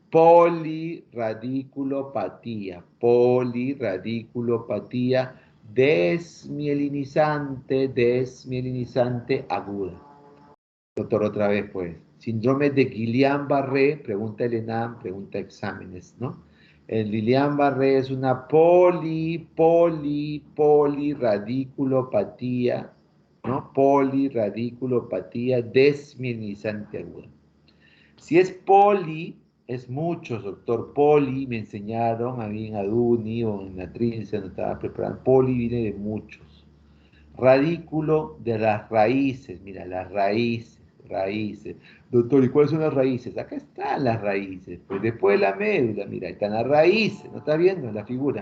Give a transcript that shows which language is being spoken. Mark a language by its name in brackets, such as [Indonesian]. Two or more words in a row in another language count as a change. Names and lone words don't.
[Spanish] Poliradiculopatía desmielinizante aguda. Doctor, otra vez, pues. Síndrome de Guillain-Barré, pregunta el ENAM, pregunta exámenes, ¿no? El Guillain-Barré es una poliradiculopatía, ¿no? Poliradiculopatía desmielinizante aguda. Si es poli, es muchos, doctor. Poli, me enseñaron a mí en Aduni o en la Trince, no estaba preparando. Poli viene de muchos. Radículo de las raíces, mira, las raíces. Doctor, ¿y cuáles son las raíces? Acá están las raíces, pues después de la médula, mira, ahí están las raíces, ¿no estás viendo la figura?